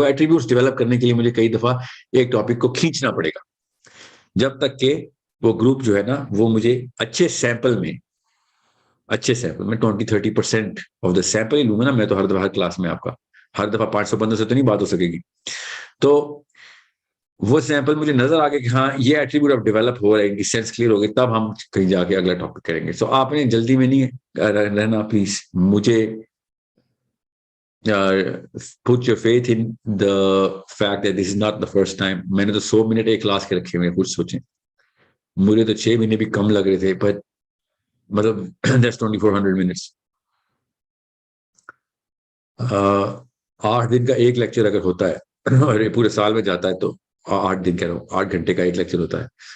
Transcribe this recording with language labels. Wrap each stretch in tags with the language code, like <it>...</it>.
<ur>وہ attributes develop کرنے کے لیے مجھے کئی دفعہ ایک ٹاپک کو کھینچنا پڑے گا, جب تک کہ وہ گروپ جو ہے نا وہ مجھے اچھے سیمپل میں 20-30% آف دا سیمپل ہی لوں گا نا. میں تو ہر دفعہ ہر کلاس میں آپ کا ہر دفعہ 500 بندوں سے تو نہیں بات ہو سکے گی. تو وہ سیمپل مجھے نظر آ گیا کہ ہاں یہ ایٹریبیوٹ اب ڈیولپ ہو رہے ہیں, سینس کلیئر ہو گئی, تب ہم کہیں جا کے اگلا ٹاپک کریں گے. سو آپ نے جلدی میں نہیں رہنا پلیز. مجھے</ur> <en>put your faith in the fact that this is not the first time.</en> <ur>میں نے تو 100 منٹ ایک کلاس کے رکھے ہوئے, کچھ سوچیں. مجھے تو 6 مہینے بھی کم لگ رہے تھے, پر مطلب</ur> <en>that's 2400 minutes.</en> <ur>8 دن کا ایک لیکچر اگر ہوتا ہے اور یہ پورے سال میں جاتا ہے تو 8 دن کہہ رہا ہوں, 8 گھنٹے کا ایک لیکچر ہوتا ہے.</ur>